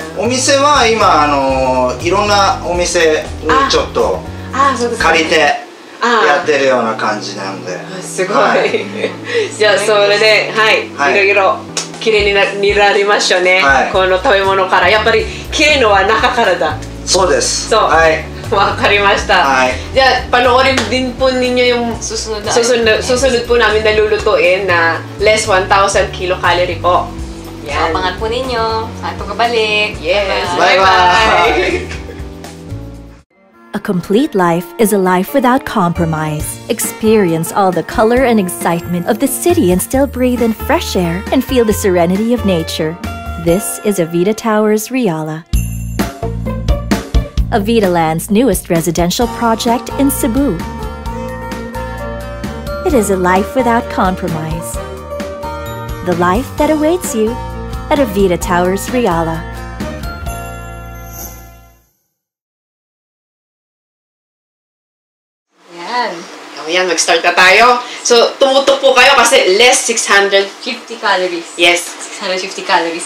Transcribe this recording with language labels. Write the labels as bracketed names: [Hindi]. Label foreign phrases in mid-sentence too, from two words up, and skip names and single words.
[Japanese] お店は今いろんなお店にちょっと借りてやってるような感じなので。すごい。じゃあそれでいろいろ綺麗になりましょうね。この食べ物からやっぱり綺麗のは中からだ。そうです。そう。 Wakarimashita. Ay. [Filipino] Diyan, panoorin din po ninyo yung susunod po namin na lulutuin na less 1,000 kilocalorie po. Yan. Abangan po ninyo. Saan po kabalik. [English] Yes. Bye-bye. A complete life is a life without compromise. Experience all the color and excitement of the city and still breathe in fresh air and feel the serenity of nature. This is Avida Towers, Riala. Avida Land's newest residential project in Cebu. It is a life without compromise. The life that awaits you at Avida Towers, Riala. [Filipino] Yan. Ayan, mag-start na tayo. So, tumutok po kayo kasi less [English] 50 calories. Yes. 650 calories.